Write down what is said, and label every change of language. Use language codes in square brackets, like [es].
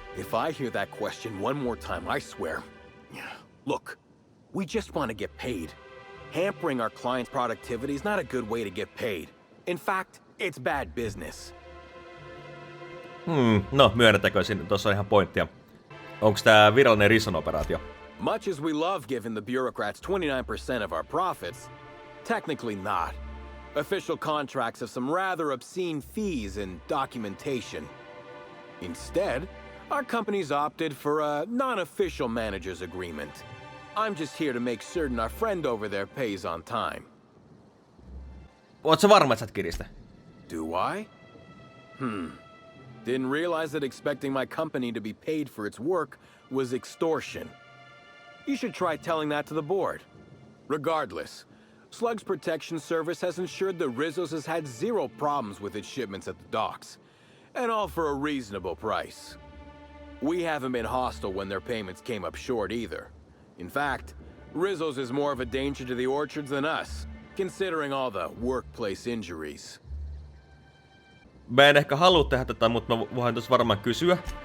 [en] If I hear that question one more time, I swear. Look, we just want to get paid. Hampering our clients' productivity is not a good way to get paid. In fact, it's bad business. [fi] No myönnetäkö, tuossa on ihan pointtia. Onks tää virallinen Rison-operaatio? [en] Much as we love giving the bureaucrats 29% of our profits, technically not. Official contracts have some rather obscene fees and documentation. Instead, Our company's opted for a non-official manager's agreement. I'm just here to make certain our friend over there pays on time. [fi] Oot sä varma, että sä et kiristä? [en] Do I? Didn't realize that expecting my company to be paid for its work was extortion. You should try telling that to the board. Regardless, Slug's Protection Service has ensured the Rizzo's has had zero problems with its shipments at the docks. And all for a reasonable price. We haven't been hostile when their payments came up short either. In fact, Rizzo's is more of a danger to the orchards than us, considering all the workplace injuries. [fi] Mä en ehkä halua tehdä tätä, mutta mä voin tuossa varmaan kysyä.